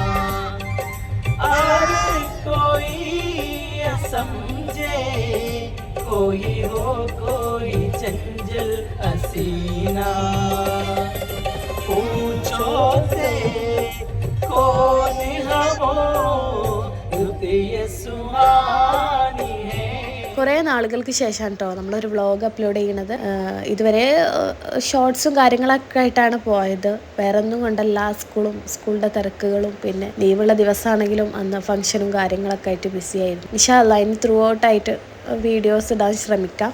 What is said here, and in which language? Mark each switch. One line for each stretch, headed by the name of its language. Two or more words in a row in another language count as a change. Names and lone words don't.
Hindi: अरे कोई ये समझे कोई हो कोई चंचल हसीना, पूछो से कौन हम ये सुहानी है.
Malayalam: കുറേ നാളുകൾക്ക് ശേഷമാണ് കേട്ടോ നമ്മളൊരു വ്ളോഗ് അപ്ലോഡ് ചെയ്യണത്. ഇതുവരെ ഷോർട്സും കാര്യങ്ങളൊക്കെ ആയിട്ടാണ് പോയത്. വേറെ ഒന്നും കൊണ്ടല്ല, സ്കൂളിൻ്റെ തിരക്കുകളും പിന്നെ ലീവുള്ള ദിവസമാണെങ്കിലും അന്ന് ഫംഗ്ഷനും കാര്യങ്ങളൊക്കെ ആയിട്ട് ബിസി ആയിരുന്നു.
Arabic: إن شاء الله
Malayalam: ഇനി ത്രൂ ഔട്ടായിട്ട് വീഡിയോസ് ഇടാൻ ശ്രമിക്കാം.